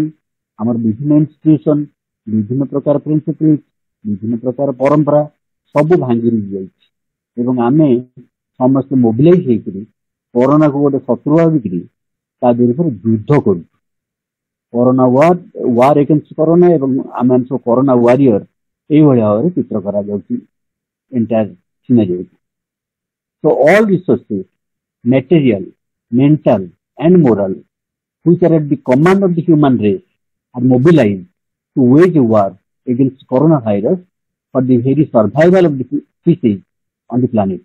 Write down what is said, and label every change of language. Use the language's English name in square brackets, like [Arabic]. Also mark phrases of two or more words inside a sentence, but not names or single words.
[Odia] ଆମର ବିଭିନ୍ନ ଇନଷ୍ଟିଟ୍ୟୁସନ, ବିଭିନ୍ନ ପ୍ରକାର ପ୍ରିନ୍ସିପଲ୍, ବିଭିନ୍ନ ପ୍ରକାର ପରମ୍ପରା ସବୁ ଭାଙ୍ଗି ଯାଇଛି ଏବଂ ଆମେ ସମସ୍ତେ ମୋବିଲାଇଜ ହେଇକରି କରୋନାକୁ ଗୋଟେ ଶତ୍ରୁ ଭାବିକିରି ତା ବିରୁଦ୍ଧରେ ଯୁଦ୍ଧ କରୁଛୁ। [English] corona war against corona [Odia] ଏବଂ ଆମେ ସବୁ [English] corona warrior [Odia] ଏଇଭଳି ଭାବରେ ଚିତ୍ର କରାଯାଉଛି [English] entire scenario. So all resources, material, mental and moral, which are at the command of the human race, are mobilized to wage a war against coronavirus for the very survival of the species on the planet.